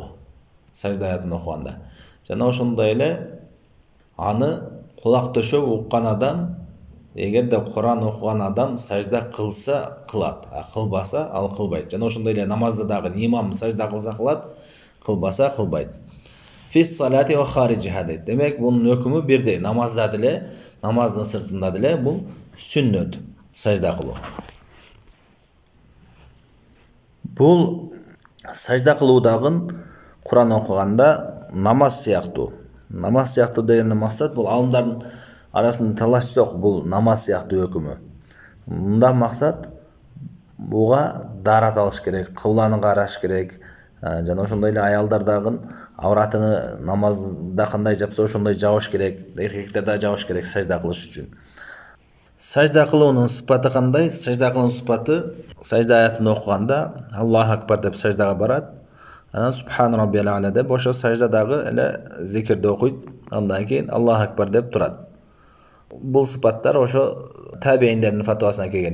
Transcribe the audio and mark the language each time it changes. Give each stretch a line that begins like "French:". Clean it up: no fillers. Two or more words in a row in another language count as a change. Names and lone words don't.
Kyrgyz: Сажда аятын окуганда. Жана ошондой эле аны кулак төшөп уккан адам, эгерде Куран окуган адам сажда кылса кылат, а кылбаса ал кылбайт. Жана ошондой эле намазда дагы имам сажда кылса кылат, кылбаса кылбайт.
Arabic: في الصلاة وخارجها
Kyrgyz: дейт. Демек, бунун өкүмү бирдей. Намазда деле, намаздын сыртында деле бул сүннөт сажда кылуу. Бул сажда кылуудагы Куран окуганда намаз сыяктуу. Намаз сыяктуу деген максат бул алымдардын арасында талаш жок, бул намаз сыяктуу өкүмү. Мындан максат буга дарат алыш керек, кыбланы караш керек. Жана ошондой эле аялдардагы авратыны намазда кандай жапса ошондой жабыш керек, эркектер да жабыш керек сажда кылыш үчүн. Сажда кылыгынын сыфаты kандай? Сажда кылыгынын сыфаты сажда аятыны окуганда
Arabic: الله أكبر
Kyrgyz: деп саждага барат. Ана
Arabic: سبحان ربي الأعلى
Kyrgyz: деп ошо саждадагы эле зикирде окуйт. Андан кийин
Arabic: الله أكبر
Kyrgyz: деп турат. Бу сыфатлар ошо табиинлерин фатвасына келген.